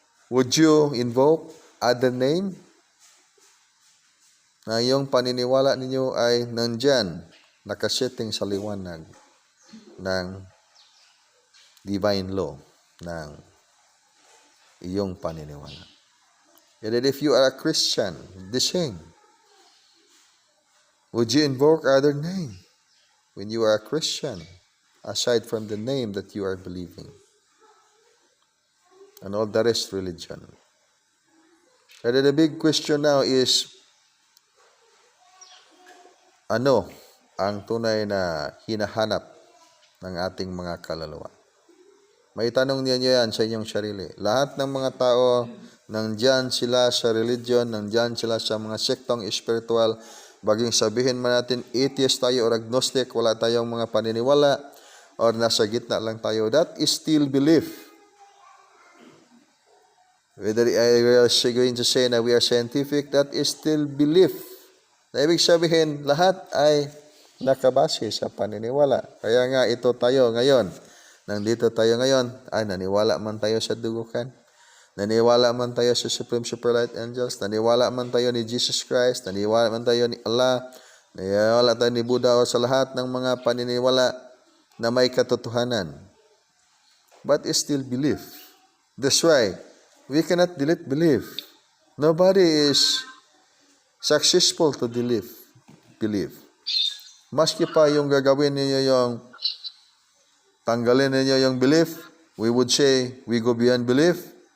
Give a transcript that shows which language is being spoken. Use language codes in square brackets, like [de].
[en] Would you invoke other name? [tl] Na yung paniniwala ninyo ay nandyan, nakasetting sa liwanag ng divine law ng iyong paniniwala. [en] And then if you are a Christian, the same. Would you invoke other name when you are a Christian, aside from the name that you are believing? And all the rest religion. And then the big question now is, [tl] ano ang tunay na hinahanap ng ating mga kaluluwa? May tanong niyo yan sa inyong sarili. Lahat ng mga tao, nandyan sila sa religion, nandyan sila sa mga sektong espiritual, baging sabihin man natin atheist tayo or agnostic, wala tayong mga paniniwala, or nasa gitna lang tayo, [en] that is still belief. Whether we are going to say na we are scientific, that is still belief. [tl] Na ibig sabihin, lahat ay nakabase sa paniniwala. Kaya nga ito tayo ngayon, nandito tayo ngayon, ay naniwala man tayo sa dugukan, naniwala man tayo sa Supreme Superlight Angels, naniwala man tayo ni Jesus Christ, naniwala man tayo ni Allah, naniwala tayo ni Buddha, o sa lahat ng mga paniniwala na may katotohanan. [en] But it's still belief. That's why we cannot delete belief. Nobody is successful to delete belief. [tl] Maski pa yung gagawin niyo yung tanggalin niyo yung belief, [en] we would say we go beyond belief.